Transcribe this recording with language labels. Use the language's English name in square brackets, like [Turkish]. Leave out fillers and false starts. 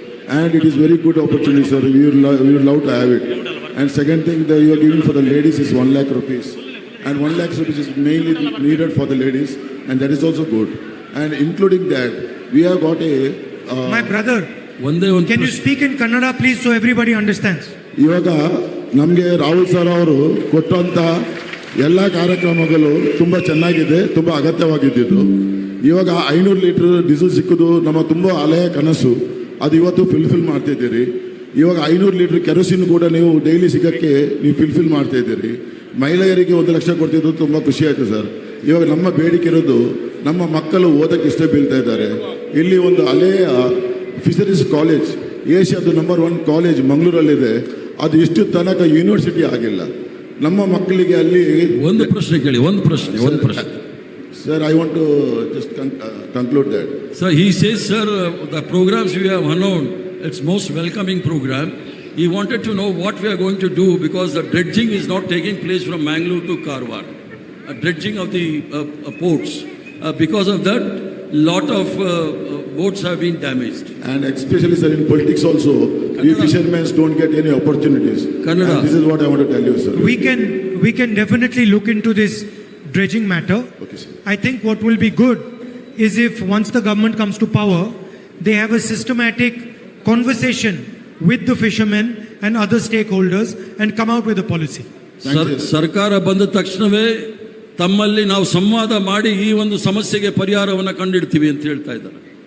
[English] And it is very good opportunity, sir. We would love to have it. And second thing that you are giving for the ladies is 1 lakh rupees. And 1 lakh rupees is mainly needed for the ladies. And that is also good. And including that, we have got a... My brother, [Kannada] ಒಂದೇ ಒಂದು [English] Can you speak in Kannada, please, so everybody understands? [Kannada] ಇವಾಗ ನಮಗೆ Rahul sir ಅವರು ಕೊಟ್ಟಂತ ಎಲ್ಲ ಕಾರ್ಯಕ್ರಮಗಳು ತುಂಬ ಚೆನ್ನಾಗಿದೆ, ತುಂಬ ಅಗತ್ಯವಾಗಿದ್ದು. ಇವಾಗ 500 ಲೀಟರ್ ಡೀಸೆಲ್ ಸಿಕ್ಕೋದು ನಮ್ಮ ತುಂಬ ಹಳೆಯ ಕನಸು, ಅದು ಇವತ್ತು ಫುಲ್ಫಿಲ್ ಮಾಡ್ತಿದ್ದೀರಿ. ಇವಾಗ 500 ಲೀಟರ್ ಕೆರೋಸಿನ್ ಕೂಡ ನೀವು ಡೈಲಿ ಸಿಗೋಕ್ಕೆ ನೀವು ಫುಲ್ಫಿಲ್ ಮಾಡ್ತಾ ಇದ್ದೀರಿ. ಮಹಿಳೆಯರಿಗೆ 1 ಲಕ್ಷ ಕೊಡ್ತಿದ್ದು ತುಂಬ ಖುಷಿ ಆಯಿತು ಸರ್. ಇವಾಗ ನಮ್ಮ ಬೇಡಿಕೆ ಇರೋದು, ನಮ್ಮ ಮಕ್ಕಳು ಓದಕ್ಕೆ ಇಷ್ಟ ಬೀಳ್ತಾ ಇದ್ದಾರೆ. ಇಲ್ಲಿ ಒಂದು ಹಳೆಯ ಫಿಶರೀಸ್ ಕಾಲೇಜ್, ಏಷ್ಯಾದ ನಂಬರ್ 1 ಕಾಲೇಜ್ ಮಂಗಳೂರಲ್ಲಿದೆ, ಅದು ಇಷ್ಟು ತನಕ ಯೂನಿವರ್ಸಿಟಿ ಆಗಿಲ್ಲ. ನಮ್ಮ ಮಕ್ಕಳಿಗೆ ಅಲ್ಲಿ ಒಂದು ಪ್ರಶ್ನೆ ಕೇಳಿ, ಒಂದು ಪ್ರಶ್ನೆ. [English] Sir, I want to just conclude that. Sir, he says, sir, the programs we have announced, it's most welcoming program. He wanted to know what we are going to do because the dredging is not taking place from Mangalore to Karwar. Dredging of the ports. Because of that, lot of boats have been damaged. And especially, sir, in politics also, we fishermen don't get any opportunities. Kannada. And this is what I want to tell you, sir. We can definitely look into this dredging matter. Okay, sir. I think what will be good is if once the government comes to power, they have a systematic conversation with the fishermen and other stakeholders and come out with a policy. [Kannada] ಸರ್ಕಾರ ಬಂದ ತಕ್ಷಣವೇ ತಮ್ಮಲ್ಲಿ ನಾವು ಸಂವಾದ ಮಾಡಿ ಈ ಒಂದು ಸಮಸ್ಯೆಗೆ ಪರಿಹಾರವನ್ನು ಕಂಡಿಡ್ತೀವಿ ಅಂತ ಹೇಳ್ತಾ ಇದ್ದಾರೆ.